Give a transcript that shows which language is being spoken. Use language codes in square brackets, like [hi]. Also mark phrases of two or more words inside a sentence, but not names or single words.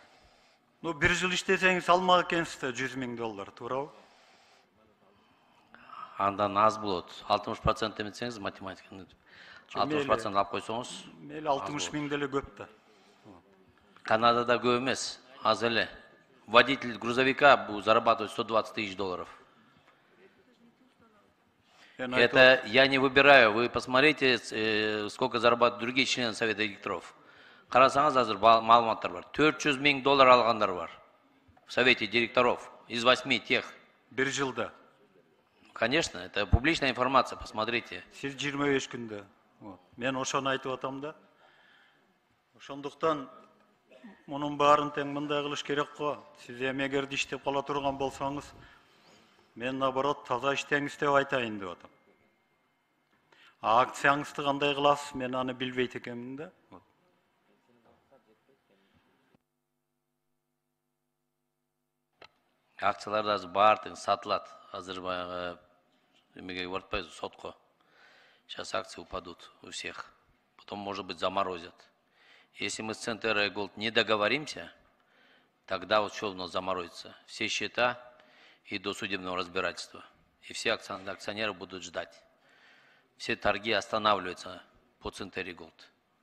[ky] Ну, bir жыл иштесеңиз алмак экенсиз да $100.000, туурабы? Андан аз болот. 60% эметсеңиз математиканы 60% алып койсоңуз. Мейли 60.000 деле көп да. Канадада көп эмес, аз эле. [ru] Водитель грузовика зарабатывает $120 000. Это я не выбираю. Вы посмотрите, сколько зарабатывают другие члены совета директоров. [ky] Карасаңыз азыр маалыматтар бар. $400.000 алгандар бар. [ru] В совете директоров из 8 тех. [ky] Bir жылда. [ru] Конечно, это публичная информация, посмотрите. [ky] Сиз 25 күндө. Мен ошону айтып атам да. Ошондуктан мунун баарын тең мындай кылыш керек го. Сиз эмегерди иштеп кала турган болсоңуз, мен наоборот таза иштеңиз деп айтайын деп атам. Акцияңызды кандай кыласыз, мен аны билбейт экенмин да. Акциялар да баардыгы сатылат. Азыр баягы эмеге бартпайбыз сотко. [ru] Сейчас акции упадут у всех. Потом, может быть, заморозят. Если мы с Центр Голд не договоримся, тогда вот что у нас заморозится? Все счета и до судебного разбирательства. И все акционеры будут ждать. Все торги останавливаются по Центр Голд.